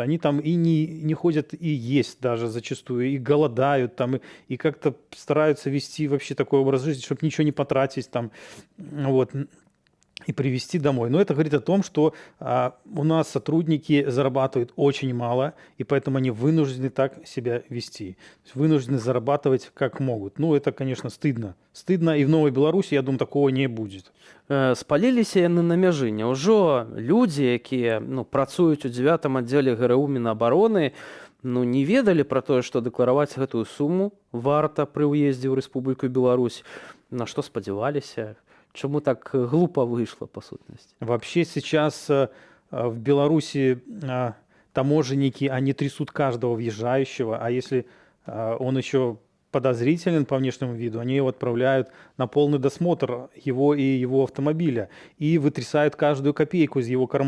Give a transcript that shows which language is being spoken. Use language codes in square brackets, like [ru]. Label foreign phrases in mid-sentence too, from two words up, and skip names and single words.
[ru] Они там и не ходят и есть даже зачастую, и голодают там, и как-то стараются вести вообще такой образ жизни, чтобы ничего не потратить там, вот. и привезти домой. Но это говорит о том, что у нас сотрудники зарабатывают очень мало, и поэтому они вынуждены так себя вести. То есть вынуждены зарабатывать как могут. Ну, это, конечно, стыдно. Стыдно, и в Новой Беларуси, я думаю, такого не будет. [be] Спаліліся яны на мяжы. Няўжо людзі, якія працуюць у 9-м аддзеле ГРУ Мінабароны, не ведалі пра тое, што дэклараваць гэтую суму варта пры ўездзе ў Рэспубліку Беларусь. На што спадзяваліся? [ru] Чему так глупо вышло, по сутности? Вообще сейчас в Беларуси таможенники, они трясут каждого въезжающего, а если он еще подозрителен по внешнему виду, они его отправляют на полный досмотр его и его автомобиля и вытрясают каждую копейку из его кармана.